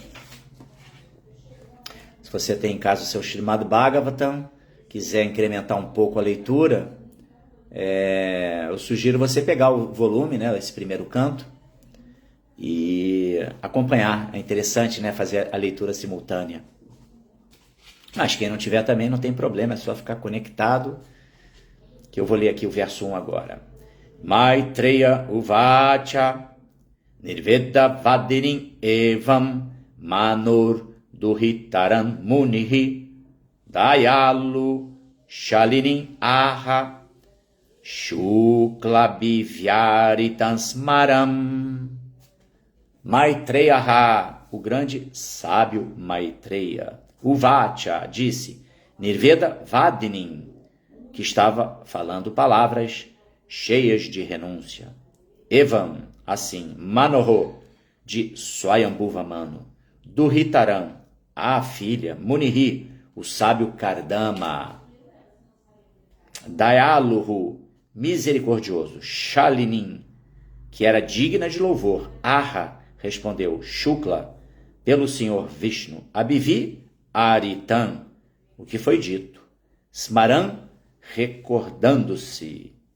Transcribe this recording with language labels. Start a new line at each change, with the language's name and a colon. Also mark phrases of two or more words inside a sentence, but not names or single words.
Portuguese: Se você tem em casa o seu Srimad Bhagavatam, quiser incrementar um pouco a leitura, eu sugiro você pegar o volume, né, esse primeiro canto, e acompanhar. É interessante, né, fazer a leitura simultânea. Mas quem não tiver também não tem problema, é só ficar conectado, que eu vou ler aqui o verso 1 agora.
Sanskrit: Maitreya Uvacha Nirveda Vadinim Evam Manur Duhitaram Munihi Dayalu Shalinim Aha Shukla Bivyaritam Smaram.
Portuguese: Maitreya, o grande sábio Maitreya, Uvacha, disse,
Sanskrit: Nirveda Vadinim,
Portuguese: que estava falando palavras cheias de renúncia. Evam, assim, Manoho, de Swayambhuva Manu, Duhitaram, a filha, Munihi, o sábio Kardama, Dayaluhu, misericordioso, Shalinim, que era digna de louvor, Aha, respondeu Shukla, pelo Senhor Vishnu,
Sanskrit: Abhivi Aritam,
Portuguese: o que foi dito, Smaram, recordando-se.